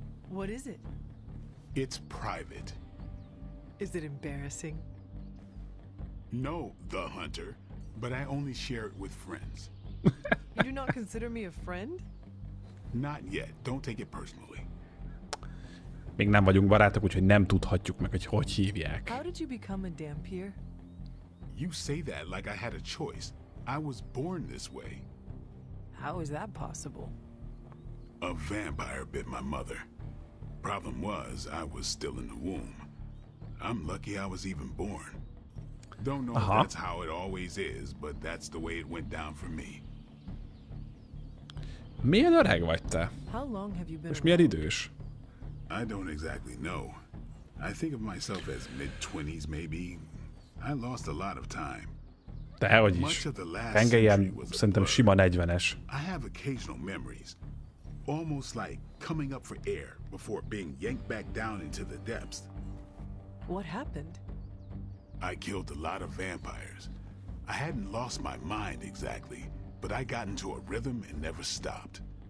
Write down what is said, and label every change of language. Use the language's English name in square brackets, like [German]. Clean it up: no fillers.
[English] What is it? It's private. Is it embarrassing? No, the Hunter, but I only share it with friends. You do not consider me a friend? Not yet. Don't take it personally. [Hungarian] Még nem vagyunk barátok, úgyhogy nem tudhatjuk meg, hogy hívják. [English] How did you become a Dampier? You say that like I had a choice. I was born this way. How is that possible? A vampire bit my mother. Problem was, I was still in the womb. I'm lucky I was even born. Don't know if that's how it always is, but that's the way it went down for me. [Hungarian] Milyen öreg vagy te? [English] How long have you been? [Hungarian] És milyen idős? [English] I don't exactly know. I think of myself as mid-20s maybe. I lost a lot of time. [Hungarian] Dehogy is. Engem ilyen szerintem sima 40-es. [English] I have occasional memories. Almost like coming up for air before being yanked back down into the depths. What happened? I killed a lot of vampires. I hadn't lost my mind exactly, but I got into a rhythm and never stopped.